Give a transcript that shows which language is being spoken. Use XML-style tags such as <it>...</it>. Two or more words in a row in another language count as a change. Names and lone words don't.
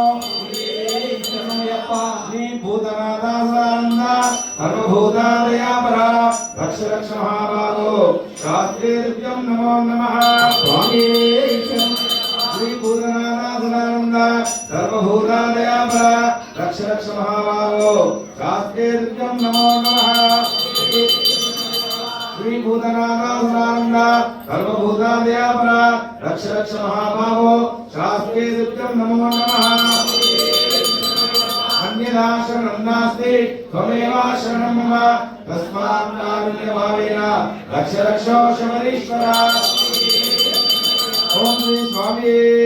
<sa>శ్రీ భూతనాథానంద సర్వభూతాదయాపర రక్ష రక్ష మహాబాహో శాస్త్రేభ్యం నమో నమః స్వామి శ్రీ భూతనాథానంద సర్వభూతాదయాపర రక్ష రక్ష మహాబాహో శాస్త్రేభ్యం నమో నమః శ్రీ భూతనాథానంద సర్వభూతాదయాపర రక్ష రక్ష మహాబాహో శాస్త్రేభ్యం నమో నమః अन्यथा शरणं नास्ति त्वमेव शरणं मम तस्मात् कारुण्यभावेन रक्ष रक्षो शबरीश्वर ॐ श्री स्वामी</sa>